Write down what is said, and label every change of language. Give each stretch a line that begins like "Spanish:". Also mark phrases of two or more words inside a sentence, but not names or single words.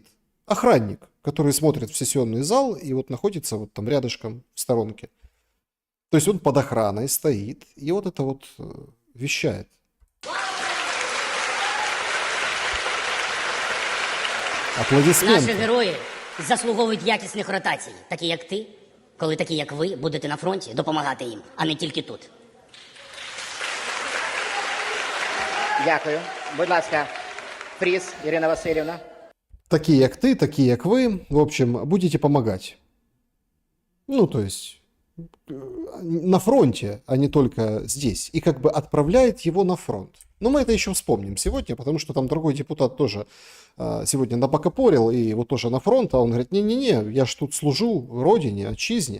Russian: Охранник, который смотрит в сессионный зал и вот находится вот там рядышком в сторонке. То есть он под охраной стоит и вот это вот вещает. Аплодисменты.
Ukrainian: Наші герої заслуговують якісних ротацій, такі як ти, коли такі як ви будете на фронті допомагати їм, а не тільки тут. Дякую. Будь ласка, Фріз Ірина Васильівна.
Russian: Такие, как ты, такие, как вы, в общем, будете помогать. Ну, то есть, на фронте, а не только здесь. И как бы отправляет его на фронт. Но мы это еще вспомним сегодня, потому что там другой депутат тоже сегодня набокопорил, и вот тоже на фронт, а он говорит, не-не-не, я ж тут служу родине, отчизне.